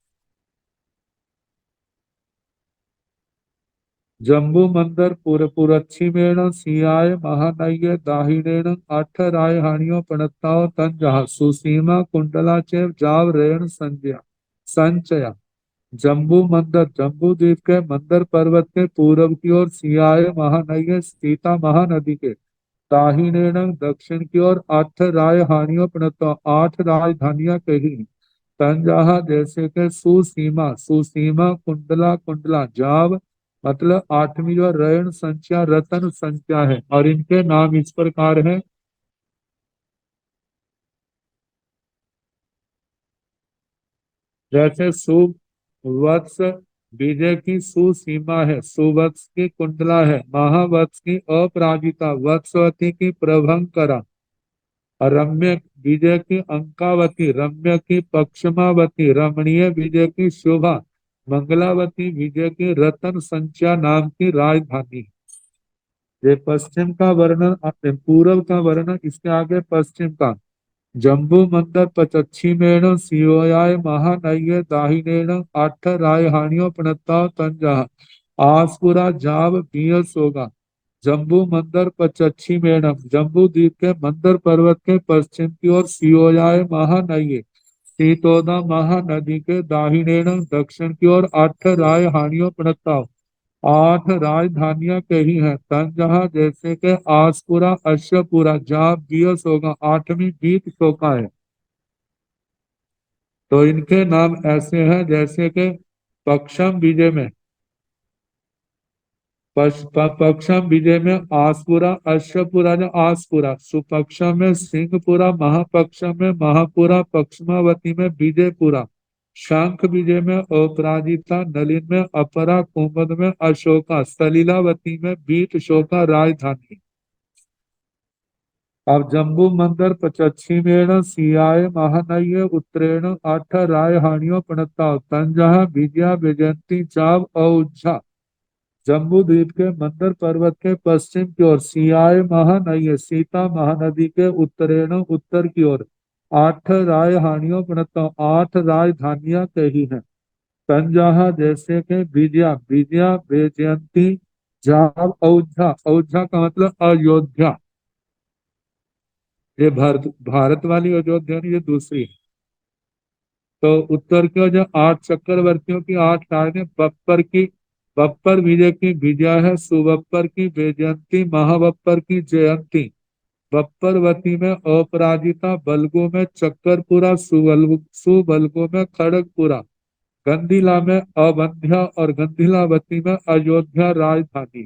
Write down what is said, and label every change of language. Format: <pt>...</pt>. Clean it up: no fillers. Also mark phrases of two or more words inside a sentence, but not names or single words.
<pra>जम्बू मंदर पुरच्छिमेण सियाय महानय दाहिनेण अठ रायहानियों प्रणताओ तंजहा, सुसीमा कुंडला चेव जाव रेण संजया संचया।</pra> <hi>जम्बू मंदर जम्बू द्वीप के मंदर पर्वत के पूर्व की ओर</hi> <pra>सियाय महानय</pra> <hi>सीता महानदी के दाहिनेण दक्षिण की ओर आठ राजधानियों प्रणताओ, 8 राजधानियां कही हैं। तंजहा जैसे के सुसीमा सुसीमा कुंडला कुंडला जाव, मतलब 8वीं जो रयन संख्या रतन संख्या है, और इनके नाम इस प्रकार है। जैसे सुवत्स विजय की सुसीमा है, सुवत्स की कुंडला है, महावत्स की अपराजिता, वत्सवती की प्रभंकरा, रम्य विजय की अंकावती, रम्य की पक्षमावती, रमणीय विजय की शोभा, मंगलावती विजय की रतन संख्या नाम की राजधानी। ये पश्चिम का वर्णन, पूर्व का वर्णन, इसके आगे पश्चिम का।</hi> <pra>जम्बू मंदर पश्चिमेण सियोयाय महानय दाहिनेण आठ रायहानियों प्रणता तंजहा, आसपुरा जाव बिय सोगा। जम्बू मंदर पश्चिमेण</pra> <hi>जम्बू द्वीप के मंदर पर्वत के पश्चिम की ओर</hi> <pra>सियोयाय महानय</pra> <hi>सीतोदा महानदी के दाहिनेण दक्षिण की ओर आठ</hi> <pra>रायहानियों प्रणता,</pra> <hi>8 राजधानियां कही हैं। तंजहा जैसे के आसपुरा अश्वपुरा जा बियस होगा, 8वीं बीत शोका है। तो इनके नाम ऐसे हैं जैसे कि पक्षम विजय में पक्षम विजय में आसपुरा अश्वपुरा ने आसपुरा, सुपक्षम में सिंहपुरा, महापक्षम में महापुरा, पक्षमावती में विजयपुरा, शंख विजय में अपराजिता, नलिन में अपरा, कुमुद में अशोका, सलीलावती में बीट शोका राजधानी।</hi> <pra>अब जम्बू मंदर पश्चिमेण सियाय महानय उत्तरेण अठ रायहानियों प्रणता तंजहा विजया विजयंती चाव औझा।</pra> <hi>जम्बू द्वीप के मंदर पर्वत के पश्चिम की ओर</hi> <pra>सियाय महानय</pra> <hi>सीता महानदी के उत्तरेण उत्तर की ओर 8</hi> <pra>राजहानियों प्रणता,</pra> <hi>8 राजधानियां कही हैं। तंजहा जैसे के विजया विजया विजयंती जाव औझा, औझा का मतलब अयोध्या। ये भारत भारत वाली अयोध्या नहीं, ये दूसरी है। तो उत्तर की ओर जो 8 चक्रवर्तियों की 8 लाइनें, बप्पर विजय की विजया है, सुबप्पर की वैजयंती, महाबप्पर की जयंती, बप्परवती में अपराजिता, बलगो में चक्करपुरा, सुबलगो में खड़गपुरा, गंधीला में अवंध्या और गंधीलावती में अयोध्या राजधानी।</hi>